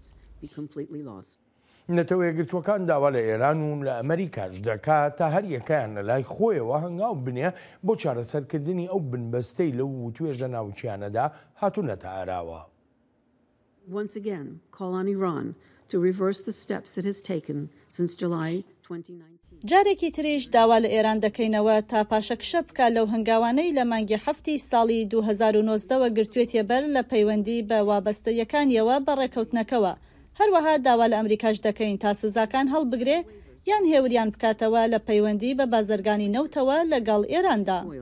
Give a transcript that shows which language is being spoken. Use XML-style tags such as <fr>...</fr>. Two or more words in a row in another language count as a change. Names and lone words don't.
<ckb>نەتەوە یەکگرتووەکان داوا لە ئێران و لە ئەمریکاش دەکات تا هەر یەکەیان لە لای خۆیەوە هەنگاو بنێ بۆ چارەسەرکردنی ئەو بنبەستەی لەو توێژە ناوچیانەدا هاتوونەتە ئاراوە.</ckb> <en>Once again, call on Iran to reverse the steps it has taken since July 2019.</en> <ckb>جارێکی تریش داوا لە ئێران دەکەینەوە تا پاشەکشە بکە لەو هەنگاوانەی لە مانگی هەفتی ساڵی 2019 گرتوێتە بەر لە پەیوەندی بە وابەستەیەکانیەوە بە ڕێکەوتنەکەوە. هەروەها داوا لە ئەمریکاش دەکەین تا سزاکان هەڵبگرێ یان هێوریان بکاتەوە لە پەیوەندی بە بازرگانی نەوتەوە لەگەڵ ئێراندا.</ckb>